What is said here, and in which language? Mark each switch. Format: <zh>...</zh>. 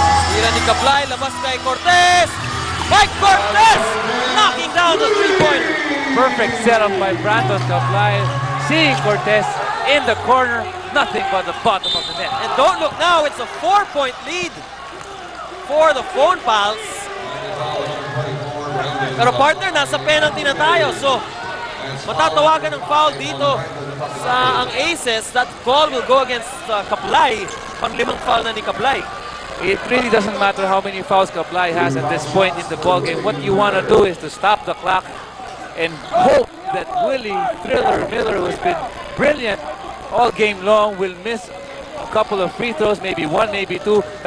<tl>Tira ni Kaplay, labas kay Cortez.</tl> <en>Mike Cortez knocking down the 3-pointer. Perfect setup by Brandon Kaplay. Seeing Cortez in the corner, nothing but the bottom of the net. And don't look now, it's a 4-point lead for the Phonepals.</en> <tl>Pero partner, nasa penalty na tayo. So, matatawagan ng foul dito sa ang Aces.</tl> <en>That call will go against Kaplay.</en> <tl>Pang-5 foul na ni Kaplay.</tl> <en>It really doesn't matter how many fouls Kaplay has at this point in the ballgame. What you want to do is to stop the clock and hope that Willie Thriller Miller, who's been brilliant all game long, will miss a couple of free throws, maybe 1, maybe 2.</en>